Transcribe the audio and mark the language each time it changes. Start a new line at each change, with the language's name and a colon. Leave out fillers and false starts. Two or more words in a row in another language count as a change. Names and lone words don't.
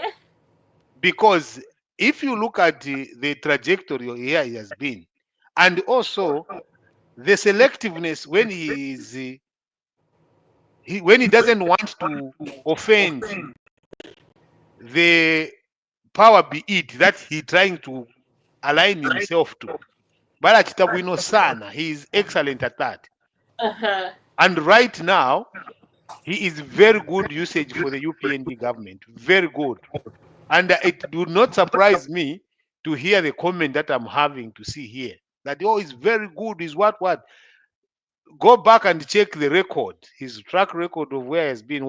English: Because if you look at the trajectory here he has been, and also the selectiveness when when he doesn't want to offend the power be it that he's trying to align himself to.
Nyanja: Balachita bwino sana.
English: He is excellent at that. Uh-huh. And right now, he is very good usage for the UPND government. Very good. And it would not surprise me to hear the comment that I'm having to see here. That, oh, it's very good, is what? Go back and check the record, his track record of where he has been.